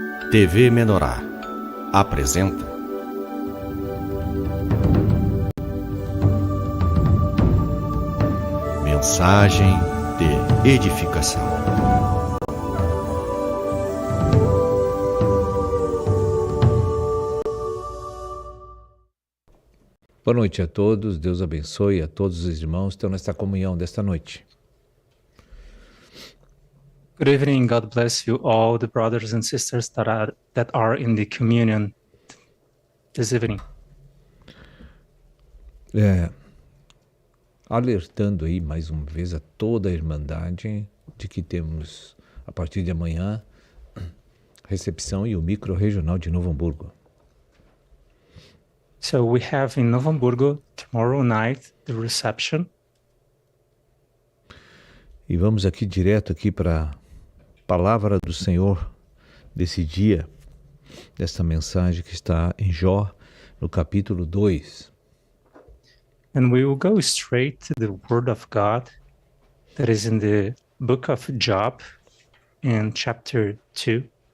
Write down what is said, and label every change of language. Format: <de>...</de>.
<pt>TV Menorah apresenta Mensagem de Edificação. Boa noite a todos, Deus abençoe a todos os irmãos que estão nesta comunhão desta noite.</pt> <en>Good evening, God bless you all the brothers and sisters that are in the communion this evening.</en> <pt>Alertando aí mais uma vez a toda a Irmandade de que temos, a partir de amanhã, recepção e o micro-regional de Novo Hamburgo.</pt> <en>So we have in Novo Hamburgo tomorrow night the reception.</en> <pt>E vamos aqui direto para a palavra do Senhor desse dia, desta mensagem que está em Jó, no capítulo 2.</pt> <en>And we will go straight to the word of God that is in the book of Job in chapter 2.</en>